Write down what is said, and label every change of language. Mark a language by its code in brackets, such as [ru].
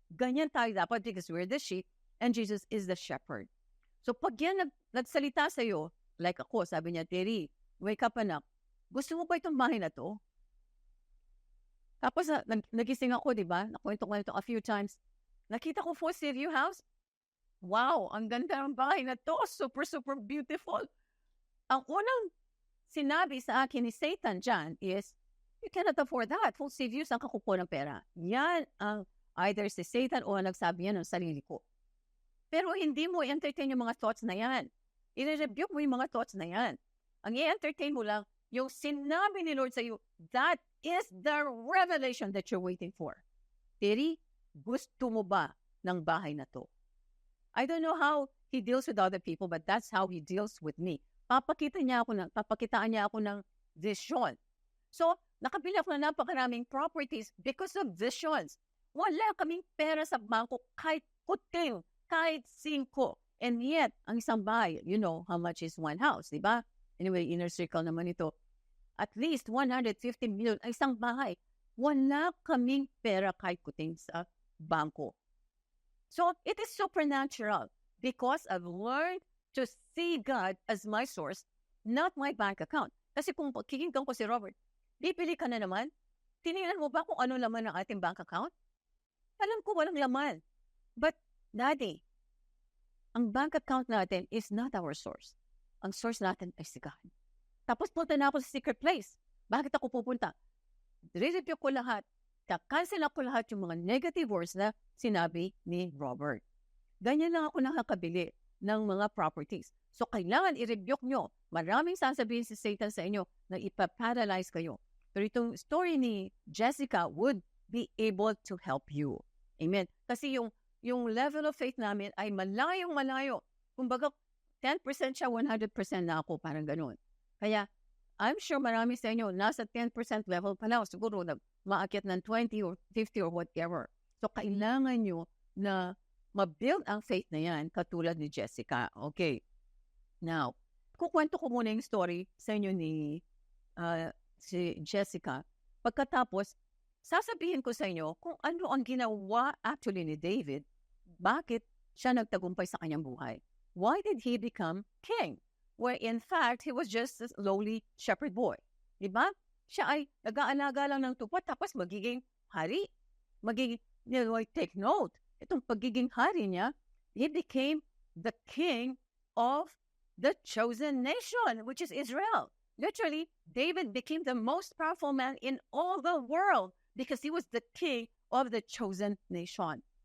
[tl] Ganyan tayo dapat [en] because we're the sheep and Jesus is the shepherd. [tl] So pag yan nagsalita sa'yo, like ako, sabi niya, Terry, [en] wake up [tl] anak, gusto mo ba itong bahay na to? Tapos nagising ako, di ba? Nakwento ko ito a few times. Nakita ko for Seaview House. Wow, ang ganda ng bahay na to. Super, super beautiful. Ang unang sinabi sa akin ni Satan dyan is, [en] you cannot afford that. [tl] Full Seaview, saan ka kukuha ng pera? Yan ang either si Satan o nagsabi yan ng sarili ko. Pero hindi mo i-entertain yung mga thoughts na yan. I-rebuke mo yung mga thoughts na yan. Ang i-entertain mo lang, yung sinabi ni Lord sa iyo, [en] that is the revelation that you're waiting for. [tl] Terry, gusto mo ba ng bahay na to? [en] I don't know how He deals with other people, but that's how He deals with me. [tl] Papakitaan niya ako ng vision. So, nakabili ako ng napakaraming properties because of visions. Wala kaming pera sa bangko kahit kuting, kahit 5. [en] And yet, [tl] ang isang bahay, [en] you know how much is one house, di ba? Anyway, inner circle [tl] naman ito. At least 150 million ang isang bahay. Wala kaming pera kahit kuting sa bangko. [en] So, it is supernatural because I've learned to see God as my source, not my bank account. [tl] Kasi kung kikinggan ko si Robert, bibili ka na naman, tinignan mo ba kung ano laman ng ating bank account? Alam ko walang laman. But, Daddy, ang bank account natin is not our source. Ang source natin ay si God. Tapos punta na ako sa secret place. Bakit ako pupunta? Re-review ko lahat. Cancel ako lahat yung mga negative words na sinabi ni Robert. Ganyan lang ako nakakabili ng mga properties. So, kailangan i-rebuke nyo. Maraming sasabihin si Satan sa inyo na ipaparalyze kayo. Pero itong [en] story ni Jessica would be able to help you. [tl] Amen. Kasi yung level of faith namin ay malayong-malayo. Kumbaga, 10% siya, 100% na ako. Parang ganun. Kaya, I'm sure marami sa inyo, nasa 10% level pa lang. Siguro na maakyat ng 20 or 50 or whatever. So, kailangan nyo na ma-build ang faith na yan, katulad ni Jessica. Okay. Now, kukwento ko muna yung story sa inyo ni si Jessica. Pagkatapos, sasabihin ko sa inyo kung ano ang ginawa actually ni David, bakit siya nagtagumpay sa kanyang buhay. [en] Why did he become king? Where in fact, he was just a lowly shepherd boy. [tl] Diba? Siya ay nag-aalaga lang ng tupa tapos magiging hari. [en] Magiging, take note, [tl] itong pagiging hari niya, [en] he became the king of the chosen nation, which is Israel. Literally, David became the most powerful man in all the world because he was the king of the chosen nation.